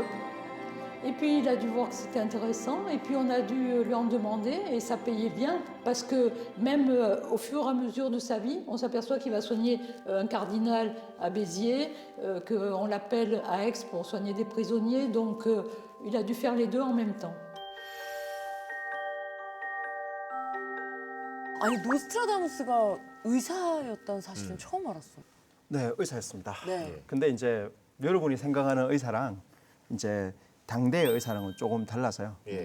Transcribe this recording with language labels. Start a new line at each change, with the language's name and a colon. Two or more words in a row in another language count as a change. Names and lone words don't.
French: Et puis il a dû voir que c'était intéressant. Et puis on a dû lui en demander et ça payait bien. Parce que même au fur et à mesure de sa vie, on s'aperçoit qu'il va soigner un cardinal à Béziers, qu'on l'appelle à Aix pour soigner des prisonniers. Donc il a dû faire les deux en même temps.
Korean: 아니 노스트라다무스가 의사였다는 사실은 처음 알았어. 네, 의사였습니다. 네. 근데 이제 여러분이 생각하는 의사랑 이제 당대의 의사랑은 조금 달라서요. 예.